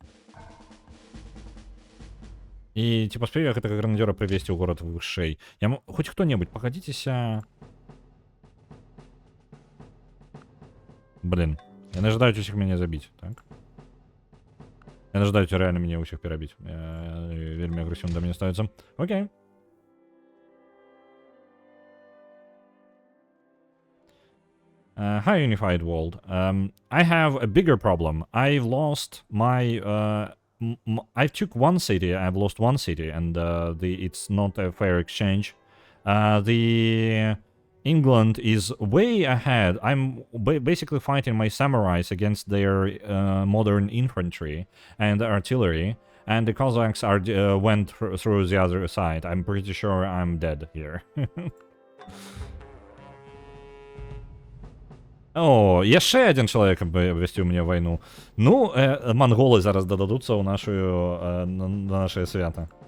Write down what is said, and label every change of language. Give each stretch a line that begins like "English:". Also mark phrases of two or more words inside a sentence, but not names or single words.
Belarusian: І ці паспею я гэтага гранадёра прывесці ў горад вышэй. Хоць хто-небудзь, пагадзіцеся. Блин. Яны жадаюць усіх мяне забіць, так? Яны жадаюць реально мяне ўсіх перабіць. Вельмі агрэсіўна да мяне ставіцца. Окей.
English: Hi, Unified World. I have a bigger problem. I've lost my... I took one city, I've lost one city, and it's not a fair exchange. The England is way ahead. I'm basically fighting my samurais against their modern infantry and artillery, and the Cossacks went through the other side. I'm pretty sure I'm dead here.
Belarusian: О, яшчэ один чалавек абвясціў мне вайну. Ну, манголы зараз дададуцца ў на нашае свята.